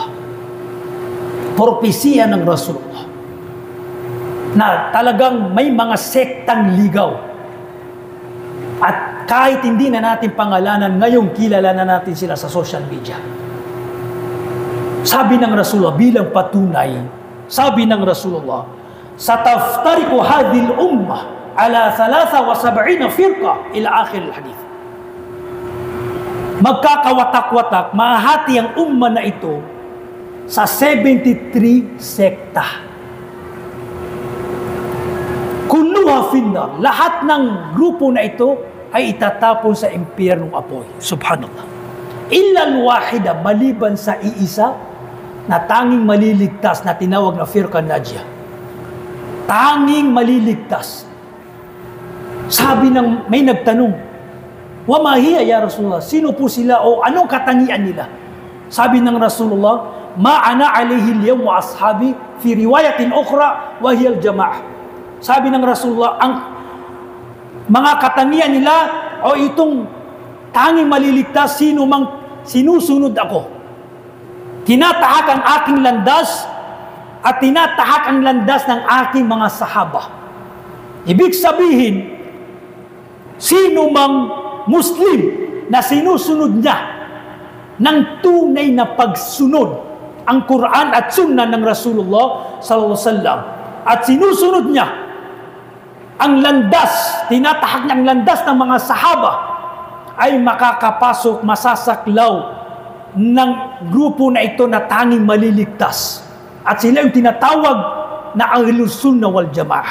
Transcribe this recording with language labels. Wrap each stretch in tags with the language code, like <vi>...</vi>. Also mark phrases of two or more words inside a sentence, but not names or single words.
<tl>Propesya ng Rasulullah na talagang may mga sektang ligaw. At kahit hindi na natin pangalanan, ngayon kilala na natin sila sa social media. Sabi ng Rasulullah bilang patunay, sabi ng Rasulullah,</tl> <ar>ستفترق هذه الأمة على 73 فرقة إلى آخر الحديث.</ar> <tl>Magkakawatak-watak, mahati ang umma na ito sa 73 sekta.</tl> <ar>كلها في النار,</ar> <tl>lahat ng grupo na ito ay itatapon sa impyernong apoy.</tl> <ar>سبحان الله إلا الواحدة,</ar> <tl>maliban sa iisa na tanging maliligtas na tinawag na</tl> <ar>فرقة ناجية.</ar> <tl>Tanging maliligtas. Sabi ng may nagtanong,</tl> <ar>وما هي يا رسول الله,</ar> <tl>sino po sila o anong katangian nila? Sabi ng Rasulullah,</tl> <ar>ما أنا عليه اليوم وأصحابي في رواية أخرى وهي الجماعة.</ar> <tl>Sabi ng Rasulullah, ang mga katangian nila o itong tanging maliligtas, sino mang sinusunod ako. Tinatahak ang aking landas at tinatahak ang landas ng aking mga sahaba. Ibig sabihin, sino mang Muslim na sinusunod niya ng tunay na pagsunod ang Quran at Sunnah ng Rasulullah</tl> <ar>صلى الله عليه وسلم</ar> <tl>at sinusunod niya ang landas, tinatahak niya ang landas ng mga sahaba, ay makakapasok, masasaklaw ng grupo na ito na tanging maliligtas. At sila yung tinatawag na Ahlus Sunnah wal Jamaah.</tl>